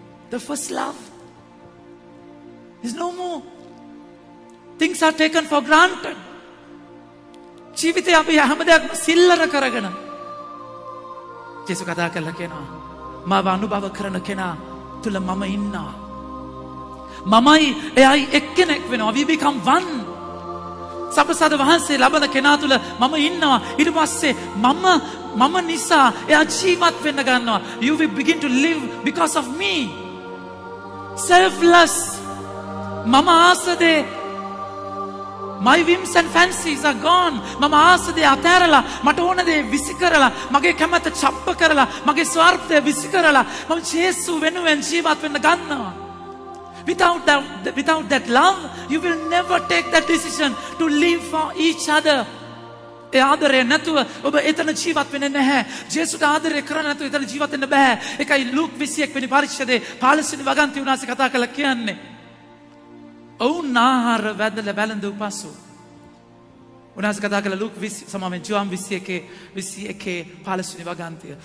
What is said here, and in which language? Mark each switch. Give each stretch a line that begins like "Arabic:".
English: The first love is no more. Things are taken for granted.
Sinhala: ජීවිතේ අපි හැම දෙයක්ම සිල්ලර කරගෙන ජේසුස් කතා කළා කියනවා මාව අනුභව කරන කෙනා තුල මම ඉන්නවා. මමයි එයයි එක්කෙනෙක් වෙනවා.
English: We become one.
Sinhala: සප්‍රසාද වහන්සේ ලබන කෙනා තුල මම ඉන්නවා. ඊට පස්සේ මම නිසා එයා ජීවත් වෙන්න ගන්නවා.
English: You will begin to live because of me. Selfless.
Sinhala: මම ආසදේ
English: my whims and fancies are gone.
Sinhala: මම ආසදේ අතෑරලා මට ඕන දේ විසි කරලා මගේ කැමැත්ත ڇප්ප කරලා මගේ ස්වార్థය විසි කරලා මම ජේසු වෙනුවෙන් ජීවත් වෙන්න ගන්නවා.
English: Without that love, you will never take that decision to live for each other.
Sinhala: ඒ ආදරය නැතුව ඔබ එතන ජීවත් වෙන්නේ නැහැ. ජේසුට ආදරය කරන්නේ නැතුව එතන ජීවත් වෙන්න බෑ. ඒකයි ලූක් 21 වෙනි පරිච්ඡේදයේ 15 වෙනි වගන්තිය උනාසේ කතා කරලා කියන්නේ. ඔවුන් ආහාර වැදලා වැළඳු පසු උනාසේ කතා කරලා ලූක් 20 සමාවෙන් ජෝම් 21 15 වෙනි වගන්තිය.